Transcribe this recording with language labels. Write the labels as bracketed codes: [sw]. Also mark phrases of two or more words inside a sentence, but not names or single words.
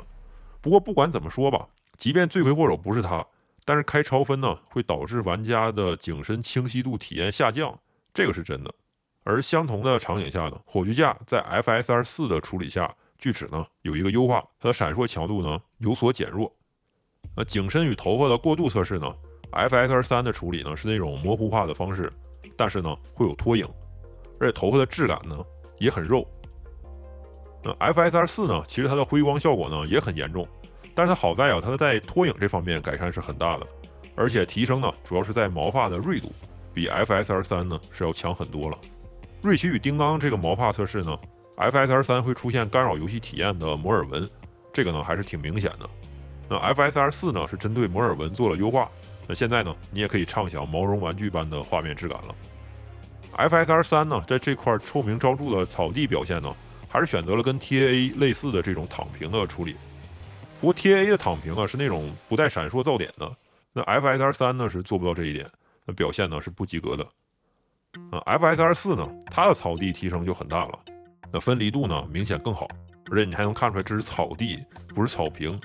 [zh] 不過不管怎麼說吧，即便罪魁禍首不是它，但是開超分呢，會導致玩家的景深清晰度體驗下降，這個是真的。而相同的場景下呢，火炬架在 FSR4 的處理下，鋸齒呢有一個優化，它的閃爍強度呢有所減弱。景深與頭髮的過渡測試呢 ，FSR3 的處理呢是那種模糊化的方式，但是呢會有拖影，而且頭髮的質感呢也很肉。FSR4 呢，其實它的輝光效果呢也很嚴重，但是它好在啊，它在拖影這方面改善是很大的，而且提升呢主要是在毛髮的銳度，比 FSR3 呢是要強很多了。瑞奇與叮當這個毛髮測試呢 ，FSR3 會出現干擾遊戲體驗的摩爾紋，這個呢還是挺明顯的。那 FSR4 呢是針對摩爾紋做了優化，那現在呢你也可以暢享毛絨玩具般的畫面質感了。FSR3 呢在這塊臭名昭著的草地表現呢，還是選擇了跟 TAA 類似的這種躺平的處理。不過 TAA 的躺平呢是那種不帶閃爍噪點的，那 FSR3 呢是做不到這一點，那表現呢是不及格的。FSR4 呢它的草地提升就很大了，那分離度呢明顯更好，而且你還能看出來這是草地不是草坪。